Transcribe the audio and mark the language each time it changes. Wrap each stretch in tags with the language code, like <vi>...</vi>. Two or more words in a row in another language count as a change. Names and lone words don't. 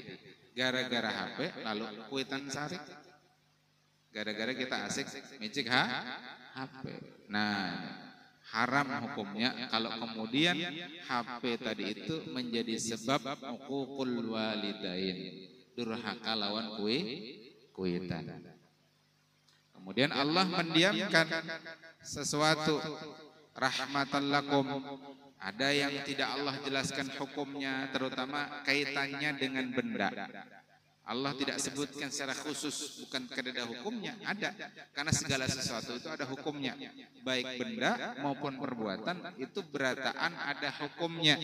<bjn>Gara-gara HP lalu kuitan sarik. Gara-gara kita asik micik HP.</bjn> <id>Nah haram hukumnya kalau kemudian HP tadi itu menjadi sebab</id> <ar>عقوق الوالدين,</ar> <id>durhaka</id> <bjn>lawan kuitan.</bjn> <id>Kemudian Allah mendiamkan sesuatu</id> <ar>رحمة لكم.</ar> <id>Ada yang tidak Allah jelaskan hukumnya, terutama kaitannya dengan benda. Allah tidak sebutkan secara khusus, bukan karena hukumnya, ada. Karena segala sesuatu itu ada hukumnya. Baik benda maupun perbuatan, itu berataan ada hukumnya.</id>